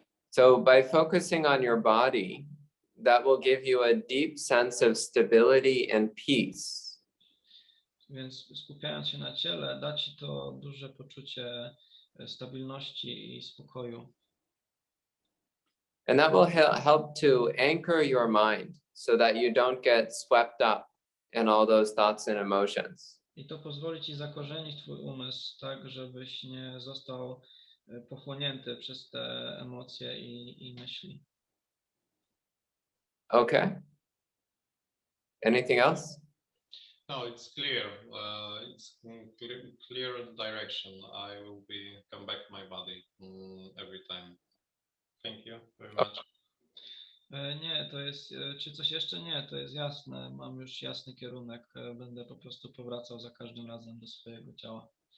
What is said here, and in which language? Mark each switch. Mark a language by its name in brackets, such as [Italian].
[English] So by focusing on your body, that will give you a deep sense of stability and peace. [Polish] Więc skupiając się na ciele, da ci to duże poczucie stabilności i spokoju. [English] And that will help to anchor your mind so that you don't get swept up in all those thoughts and emotions. [Polish] I to pozwoli ci zakorzenić twój umysł tak, żebyś nie został pochłonięty przez te emocje i myśli. [English] Okay. Anything else? No, it's clear. It's clear direction. I will come back to my body every time. Thank you very much. [Polish] Nie, to jest, czy coś jeszcze? Nie, to jest jasne. Mam już jasny kierunek. Będę po prostu powracał za każdym razem do swojego ciała.